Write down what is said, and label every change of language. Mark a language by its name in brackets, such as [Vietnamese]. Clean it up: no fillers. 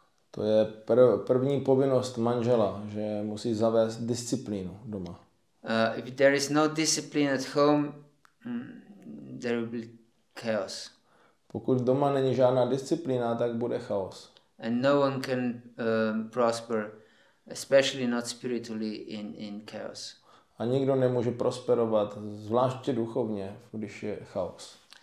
[Czech] To je první povinnost manžela, že musí zavést disciplínu doma. [English] If there is no discipline at home, there will be chaos. [Czech] Pokud doma není žádná disciplína, tak bude chaos. [English] And no one can prosper, especially not spiritually, in chaos. [Czech] A nikdo nemůže prosperovat, zvláště duchovně, když je chaos.